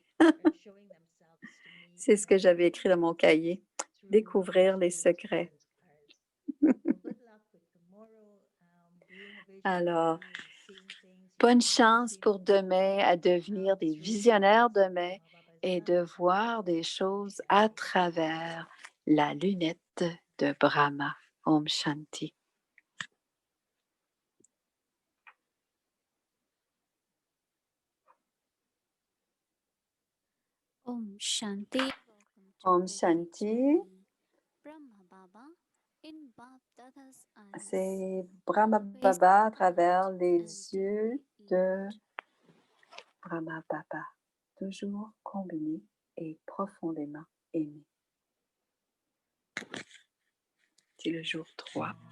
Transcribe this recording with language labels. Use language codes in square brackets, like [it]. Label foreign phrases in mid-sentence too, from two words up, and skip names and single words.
[fr] C'est ce que j'avais écrit dans mon cahier, découvrir les secrets. Alors, bonne chance pour demain à devenir des visionnaires demain et de voir des choses à travers la lunette de Brahma. [hi] ओम शांति. ओम शांति. ओम शांति. [en] Brahma Baba in Bab Dada's eyes. [fr] C'est Brahma Baba à travers les yeux de Brahma Baba, toujours combiné et profondément aimé. C'est le jour 3.